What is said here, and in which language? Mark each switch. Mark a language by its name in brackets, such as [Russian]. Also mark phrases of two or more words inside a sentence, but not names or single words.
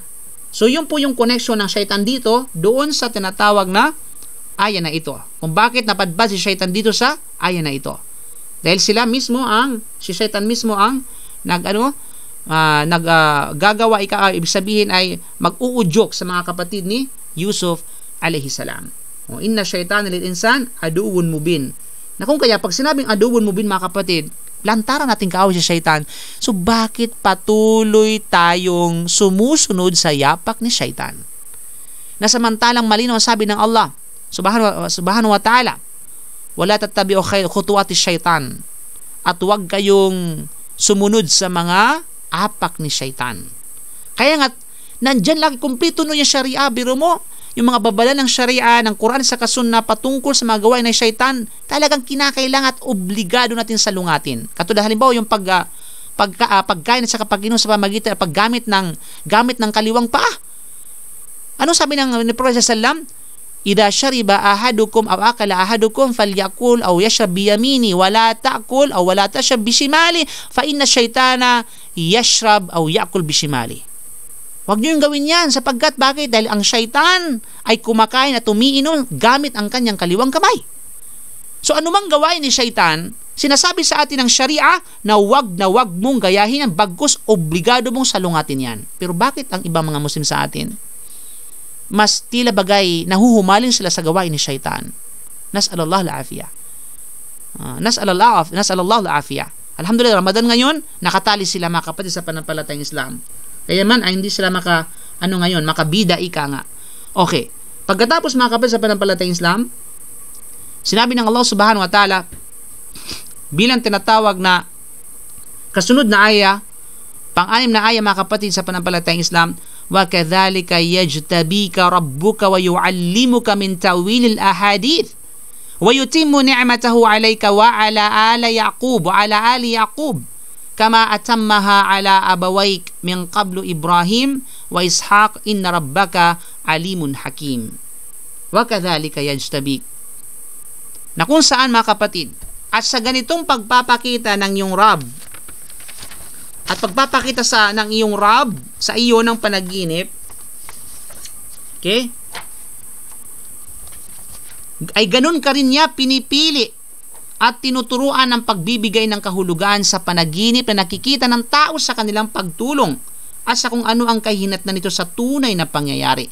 [Filipino] So yun po yung connection ng syaitan dito doon sa tinatawag na aya na ito. Kung bakit napadbad si syaitan dito sa aya na ito. Dahil si syaitan mismo ang gagawa, ibig sabihin ay mag-uudyok sa mga kapatid ni Yusuf [Arabic] عليه السلام. إن الشيطان للإنسان عدو مبين. [Filipino] Na kung kaya pag sinabing [Arabic] عدو مبين [Filipino] mga kapatid, lantaran natin kaaway si syaitan. So bakit patuloy tayong sumusunod sa yapak ni syaitan? Na samantalang malinaw ang sabi ng Allah, [Arabic] سبحانه وتعالى. ولا تتبعوا خطوات الشيطان. [Filipino] At huwag kayong sumunod sa mga apak ni syaitan. Kaya nga, nandyan lagi, kumpleto no yung sharia. Biro mo, yung mga babala ng sharia, ng Quran sa kasunna patungkol sa mga gawain ng syaitan, talagang kinakailangan at obligado natin salungatin. Katulad halimbawa, yung pagkain at sa pag-inom sa pamagitan at gamit ng kaliwang paa. Ano sabi ng Prophet sallam? [Arabic] إذا شرب أحدكم أو أكل أحدكم فليأكل أو يشرب بيميني ولا تأكل أو ولا تشرب بشمالي فإن الشيطان يشرب أو يأكل بشمالي. [Filipino] Huwag niyo yung gawin yan sapagkat bakit? Dahil ang syaitan ay kumakain at umiinom gamit ang kanyang kaliwang kamay. So anumang gawain ni syaitan, sinasabi sa atin ng sharia na wag mong gayahin yan, bagkus obligado mong salungatin yan. Pero bakit ang ibang mga Muslim sa atin? Mas tila bagay nahuhumaling sila sa gawain ni syaitan. [Arabic] نسأل الله العافية. نسأل الله العافية. [Filipino] Alhamdulillah, Ramadan ngayon, nakatali sila mga kapatid sa panampalatayang Islam. Kaya man ay hindi sila makabida ika nga. Okay. Pagkatapos mga kapatid sa panampalatayang Islam, sinabi ng Allah [Arabic] سبحانه وتعالى [Filipino] bilang tinatawag na kasunod na aya, pang-anim na aya mga kapatid sa panampalatayang Islam, [Arabic] وَكَذَلِكَ يَجْتَبِيكَ رَبُّكَ وَيُعَلِّمُكَ مِنْ تَأْوِيلِ الْأَحَادِيثِ وَيُتِمُّ نِعْمَتَهُ عَلَيْكَ وَعَلَى آلِ يَعْقُوبَ كَمَا أَتَمَّهَا عَلَى أَبَوَيْكَ مِنْ قَبْلُ إِبْرَاهِيمَ وَإِسْحَاقَ إِنَّ رَبَّكَ عَلِيمٌ حَكِيمٌ. وَكَذَلِكَ يَجْتَبِيكَ, [Filipino] na kung saan mga kapatid, at sa ganitong pagpapakita ng iyong Rab at pagpapakita ng iyong Rab sa iyo ng panaginip, okay, ay ganun ka rin niya pinipili at tinuturuan ng pagbibigay ng kahulugan sa panaginip na nakikita ng tao sa kanilang pagtulong at sa kung ano ang kahinatnan nito sa tunay na pangyayari.